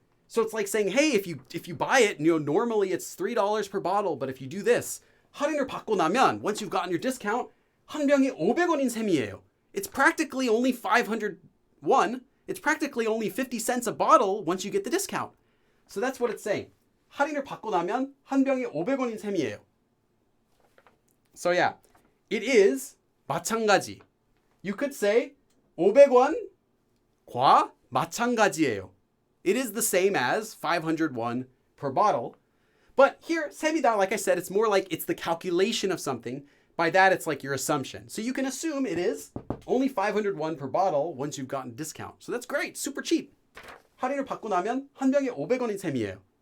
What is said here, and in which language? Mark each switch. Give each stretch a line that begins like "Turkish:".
English: So it's like saying, hey, if you buy it, normally it's $3 per bottle, but if you do this,
Korean: 할인을 받고 나면,
English: once you've gotten your discount,
Korean: 한 병에 500원인 셈이에요.
English: It's practically only 501. It's practically only 50 cents a bottle once you get the discount. So that's what it's saying.
Korean: 할인을 받고 나면 한 병에 500원인 셈이에요.
English: So yeah, it is 마찬가지. You could say
Korean: 500원과 마찬가지예요.
English: It is the same as 501 per bottle. But here, semida, like I said, it's more like it's the calculation of something. By that, it's like your assumption. So you can assume it is only 501 per bottle once you've gotten a discount. So that's great. Super cheap.
Korean: 할인을 받고 나면 한 병에 500원인 셈이에요.